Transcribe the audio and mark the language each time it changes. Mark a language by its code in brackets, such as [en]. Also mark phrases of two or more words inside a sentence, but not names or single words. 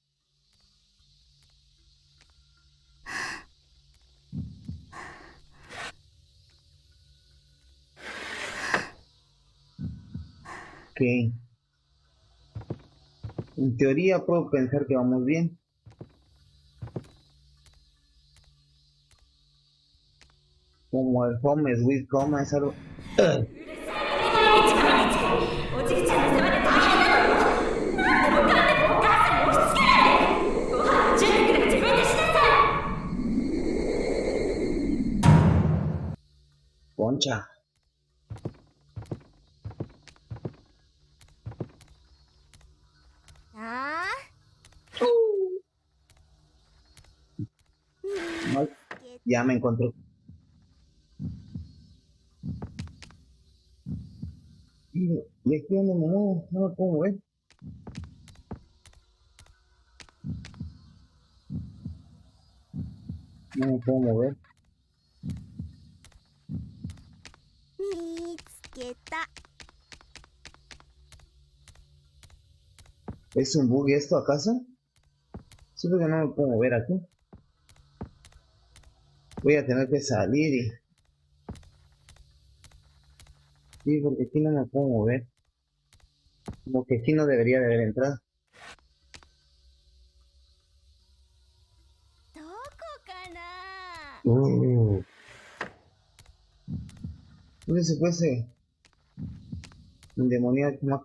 [es] Que en teoría puedo pensar que vamos bien. Como el [en] home sweet home [es] es algo. [ja] おじいちゃんの世話で大変なのよ。何でもかんでもお母さんに押し付けないで。ご飯の準備くらい自分でしなさい。 [es] Concha. No, ya me encontré. Y aquí donde me muevo, no me puedo mover. No me puedo mover. [ja] 見つけた。 [es] ¿Es un bug esto acaso? Solo que no me puedo mover aquí. Voy a tener que salir y... Sí, porque aquí no me puedo mover. Como que aquí no debería de haber entrado. [ja] どこかな。 [es] ¿Dónde se fue ese endemoniado chamaco?